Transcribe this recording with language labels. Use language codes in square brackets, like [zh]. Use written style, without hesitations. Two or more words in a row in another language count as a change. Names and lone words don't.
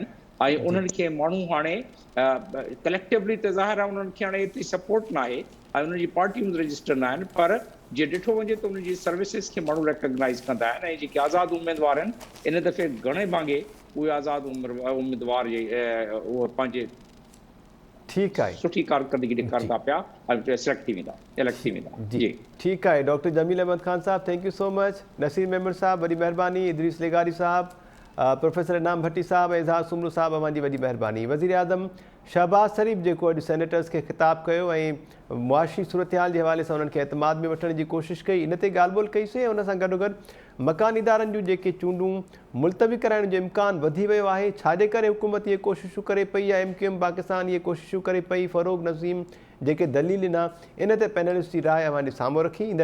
[sd] ऐं उन्हनि खे माण्हू हाणे कलेक्टिवली त ज़ाहिर आहे उन्हनि खे हाणे एतिरी सपोर्ट न आहे ऐं उन्हनि जी पार्टियूं रजिस्टर न आहिनि, पर जे ॾिठो वञे त उन्हनि जी सर्विसिस खे माण्हू रिकॉग्नाइज़ कंदा आहिनि। ऐं जेके आज़ाद उम्मीदवार आहिनि, इन दफ़े घणे भाङे उहे आज़ाद उम्मीदवार उहे पंहिंजे ठीकु आहे, सुठी कारकर्दगी ॾेखारंदा पिया ऐं सिलेक्ट थी वेंदा, इलेक्ट थी वेंदा। जी ठीकु आहे। डॉक्टर जमील अहमद ख़ान साहब, [en] Thank you so much. [sd] नसीर मेमन साहब, वॾी महिरबानी। इदरीस लेगारी साहब, प्रोफेसर इनाम भट्टी साहब, एज़ाज़ सुमरू साहब, अवांजी वॾी महिरबानी। वज़ीर आज़म शहबाज़ शरीफ़ जेको अॼु सेनेटर्स खे ख़िताबु कयो ऐं मुआशी सूरत हाल जे हवाले सां उन्हनि खे एतमाद में वठण जी कोशिशि कई, इन ते ॻाल्हि ॿोल कईसीं। ऐं उन सां गॾोगॾु मकानी इदारनि जूं जेके चूंडूं मुलतवी कराइण जो इम्कानु वधी वियो आहे, छाजे करे हुकूमत इहे कोशिशूं करे पई आहे, MQM पाकिस्तान इहे कोशिशूं करे पई, फ़रोग़ नज़ीम जेके दलील ॾिना, इन ते पैनलिस्ट जी राय अवांजे साम्हूं रखी।